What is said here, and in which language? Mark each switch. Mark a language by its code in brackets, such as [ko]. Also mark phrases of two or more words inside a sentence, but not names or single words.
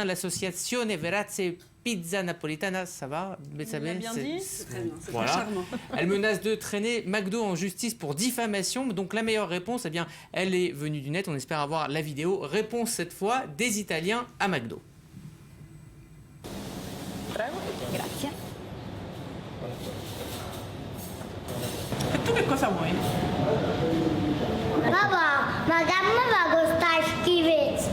[it] L'associazione Verace Pizza Napolitana, [fr] ça va, Betsabe? Bien dit. Voilà. charmant. Elle menace de traîner McDo en justice pour diffamation. Donc la meilleure réponse, eh bien, elle est venue du net. On espère avoir la vidéo. Réponse cette fois des Italiens à McDo. [it] Grazie. E tu che cosa vuoi? Papà, ma che mi fa questa schifezza?